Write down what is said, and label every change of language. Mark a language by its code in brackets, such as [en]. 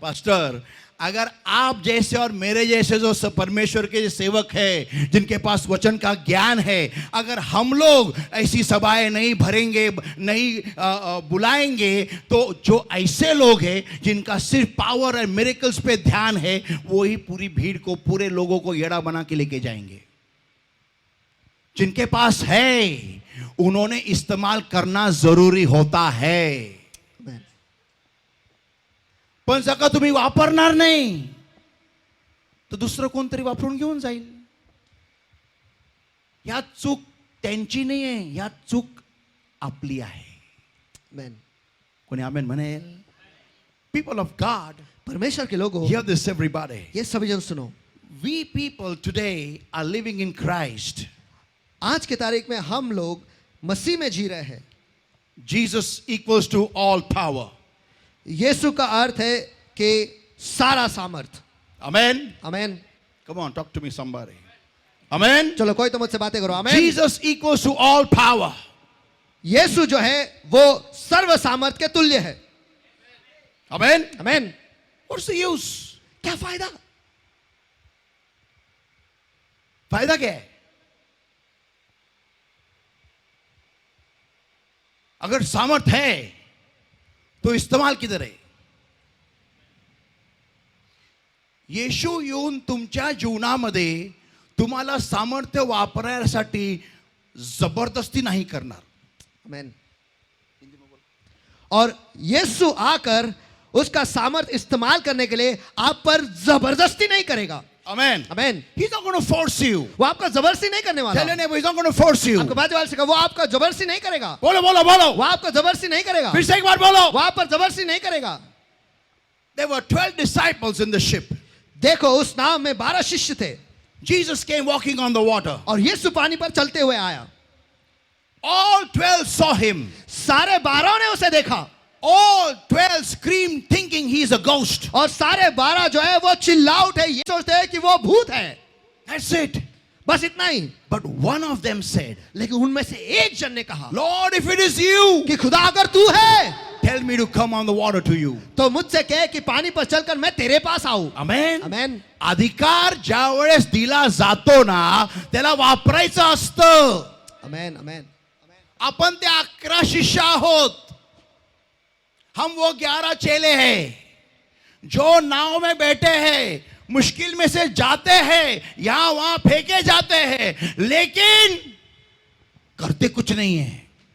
[hi] pastor, अगर आप जैसे और मेरे जैसे जो परमेश्वर के सेवक है, जिनके पास वचन का ज्ञान है, अगर हम लोग ऐसी सभाएं नहीं भरेंगे, नहीं बुलाएंगे, तो जो ऐसे लोग हैं जिनका सिर्फ पावर और मिरेकल्स पे ध्यान है, वो ही पूरी भीड़ को, पूरे लोगों को येड़ा बना के लेके जाएंगे. जिनके पास है उन्होंने इस्तेमाल करना जरूरी होता है. [mr] पण जर का तुम्ही वापरणार नाही तर दुसरं कोणतरी वापरून घेऊन जाईल. यात चूक त्यांची नाही आहे, यात चूक आपली आहे. आमेन. कोणी आमेन म्हणेल? [en] people of God, [hi] परमेश्वर के लोगों, [en] Hear this everybody. [hi] ये सभी जन सुनो. [en] We people today are living in Christ. [hi] आज की तारीख में हम लोग मसीह में जी रहे हैं. [en] Jesus equals to all power. [hi] यीशु का अर्थ है कि सारा सामर्थ. [en] Amen. [hi] Amen. [en] Come on, talk to me somebody. Amen. [hi] चलो कोई तो मुझसे बातें करो. आमेन. [en] Jesus equals to all power. [hi] यीशु जो है वो सर्व सामर्थ के तुल्य है. [en] Amen. [hi] Amen. [en] What's the use? [hi] क्या फायदा? फायदा क्या है? अगर सामर्थ है तो इस्तेमाल किधर आहे? [mr] येशू येऊन तुमच्या जीवनामध्ये तुम्हाला सामर्थ्य वापरण्यासाठी जबरदस्ती नाही करणार. आमेन. [hi] और यीशु आकर उसका सामर्थ इस्तेमाल करने के लिए आप पर जबरदस्ती नहीं करेगा. [en] Amen. [hi] Amen. [en] He's not going to force you. [hi] वो आपका जबरदस्ती नहीं करने वाला. [en] Tell your neighbor, he's not going to force you. [hi] आपके बाजू वाले से कहो, वो आपका जबरदस्ती नहीं करेगा. बोलो बोलो बोलो. वो आपका जबरदस्ती नहीं करेगा. फिर से एक बार बोलो. वो आप पर जबरदस्ती नहीं करेगा. [en] There were 12 disciples in the ship. [hi] देखो उस नाव में 12 शिष्य थे. [en] Jesus came walking on the water. [hi] और यीशु पानी पर चलते हुए आया. [en] All 12 saw him. [hi] सारे 12 ने उसे देखा. [en] All 12 screamed thinking he is a ghost. [hi] और सारे 12 जो है वो चिल्ला उठे, ये सोचते हैं कि वो भूत है. [en] That's it. [hi] बस इतना ही. [en] But one of them said, [hi] लेकिन उनमें से एक जन ने कहा, [en] Lord, if it is you, [hi] कि खुदा अगर तू है [en] tell me to come on the water to you. [hi] तो मुझसे कहे कि पानी पर चलकर मैं तेरे पास आऊं. [en] Amen. [hi] आमेन. [mr] अधिकार ज्या वेळेस दिला जातो ना त्याला वापरायचं असतं. आमेन. आमेन. आपण ते 11 शिष्य आहोत. [hi] हम वो 11 चेले हैं जो नाव में बैठे हैं, मुश्किल में से जाते हैं, यहां वहां फेंके जाते हैं, लेकिन करते कुछ नहीं है.